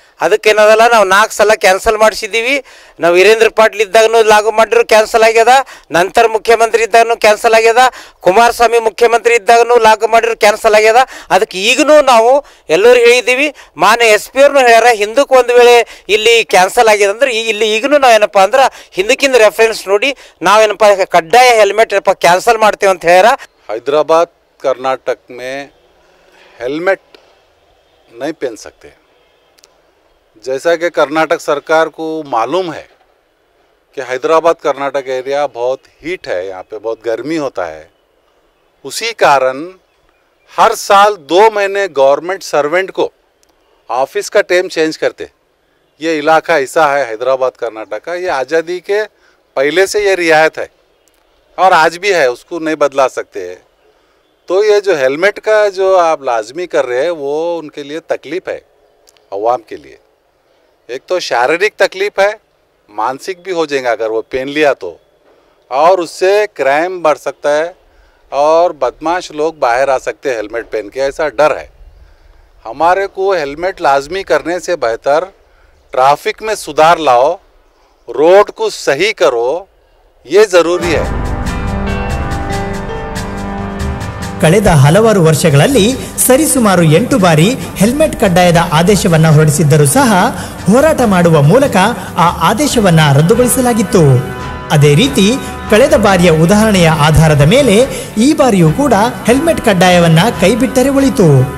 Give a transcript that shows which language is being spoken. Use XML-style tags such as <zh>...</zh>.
<kn>ಅದಕ್ಕೇನದಲ್ಲ ನಾವು 4 ಸಲ ಕ್ಯಾನ್ಸಲ್ ಮಾಡಿಸಿದ್ದೀವಿ. ನಾವು ವೀರೇಂದ್ರ ಪಾಟೀಲ್ ಇದ್ದಾಗೂ ಲಾಗು ಮಾಡಿದ್ರು ಕ್ಯಾನ್ಸಲ್ ಆಗ್ಯದ, ನಂತರ ಮುಖ್ಯಮಂತ್ರಿ ಇದ್ದಾಗೂ ಕ್ಯಾನ್ಸಲ್ ಆಗ್ಯದ, ಕುಮಾರಸ್ವಾಮಿ ಮುಖ್ಯಮಂತ್ರಿ ಇದ್ದಾಗೂ ಲಾಗು ಮಾಡಿದ್ರು ಕ್ಯಾನ್ಸಲ್ ಆಗ್ಯದ. ಅದಕ್ಕೆ ಈಗಲೂ ನಾವು ಎಲ್ಲರೂ ಹೇಳಿದ್ದೀವಿ. ಮಾನ್ಯ SP ಅವ್ರನ್ನೂ ಹೇಳ್ಯಾರ ಹಿಂದಕ್ಕೆ ಒಂದು ವೇಳೆ ಇಲ್ಲಿ ಕ್ಯಾನ್ಸಲ್ ಆಗ್ಯದ ಅಂದ್ರೆ ಇಲ್ಲಿ ಈಗಲೂ ನಾವು ಏನಪ್ಪ ಅಂದ್ರೆ ಹಿಂದಕ್ಕಿಂದ ರೆಫರೆನ್ಸ್ ನೋಡಿ ನಾವೇನಪ್ಪ ಕಡ್ಡಾಯ ಹೆಲ್ಮೆಟ್ ಏನಪ್ಪ ಕ್ಯಾನ್ಸಲ್ ಮಾಡ್ತೀವಿ ಅಂತ ಹೇಳ್ಯಾರ.</kn> <hi>हैदराबाद कर्नाटक में हेलमेट नहीं पहन सकते। जैसा कि कर्नाटक सरकार को मालूम है कि हैदराबाद कर्नाटक एरिया बहुत हीट है, यहाँ पे बहुत गर्मी होता है, उसी कारण हर साल 2 महीने गवर्नमेंट सर्वेंट को ऑफिस का टाइम चेंज करते। ये इलाका ऐसा है हैदराबाद कर्नाटक का, ये आज़ादी के पहले से ये रियायत है और आज भी है, उसको नहीं बदला सकते हैं। तो ये जो हेलमेट का जो आप लाजमी कर रहे हैं वो उनके लिए तकलीफ़ है, अवाम के लिए। एक तो शारीरिक तकलीफ़ है, मानसिक भी हो जाएगा अगर वो पहन लिया तो, और उससे क्राइम बढ़ सकता है और बदमाश लोग बाहर आ सकते हैं हेलमेट पहन के, ऐसा डर है। हमारे को हेलमेट लाजमी करने से बेहतर ट्रैफिक में सुधार लाओ, रोड को सही करो, ये ज़रूरी है।</hi> <kn>ಕಳೆದ ಹಲವಾರು ವರ್ಷಗಳಲ್ಲಿ ಸರಿಸುಮಾರು 8 ಬಾರಿ ಹೆಲ್ಮೆಟ್ ಕಡ್ಡಾಯದ ಆದೇಶವನ್ನು ಹೊರಡಿಸಿದ್ದರೂ ಸಹ ಹೋರಾಟ ಮಾಡುವ ಮೂಲಕ ಆ ಆದೇಶವನ್ನು ರದ್ದುಗೊಳಿಸಲಾಗಿತ್ತು. ಅದೇ ರೀತಿ ಕಳೆದ ಬಾರಿಯ ಉದಾಹರಣೆಯ ಆಧಾರದ ಮೇಲೆ ಈ ಬಾರಿಯೂ ಕೂಡ ಹೆಲ್ಮೆಟ್ ಕಡ್ಡಾಯವನ್ನ ಕೈಬಿಟ್ಟರೆ ಒಳಿತು.</kn>